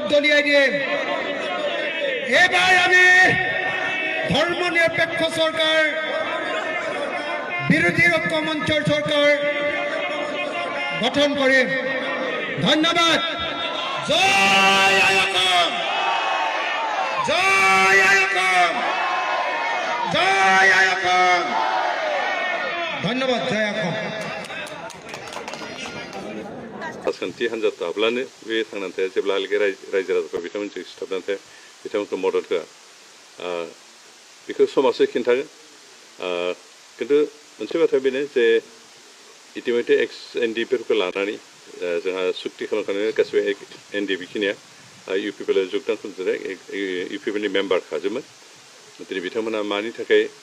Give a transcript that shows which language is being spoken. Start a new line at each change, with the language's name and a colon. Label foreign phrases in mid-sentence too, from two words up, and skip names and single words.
Assamese: দলিয়াই দিম এইবাৰ আমি ধৰ্ম নিৰপেক্ষ চৰকাৰ বিৰোধী ঐক্য মঞ্চৰ চৰকাৰ গঠন কৰিম ধন্যবাদ জয় আয়োকম জয় আয়োকম জয় আয়োকম ধন্যবাদ জয় আয়োকম
Bodo: राजखान्थि हान्जा थाब्लानो बे थांनानै थाया जेब्लाहालागै रायजो राजाफ्रा बिथांमोनजों सिथाबनानै थाया बिथांमोनखौ मदद होआ बेखौ समाजसो खिन्थागोन खिन्थु मोनसे बाथ्राया बेनो जे इतिमध्य एक्स एनडिएफिफोरखौ लानानै जोंहा सुक्ति खालामखानाय गासिबो एनडिएफि खिनिया इउपिपिएल योगदान खालामजादों इउपिपिएलनि मेम्बार खाजोबमोन दिनै बिथांमोना मानि थाखाय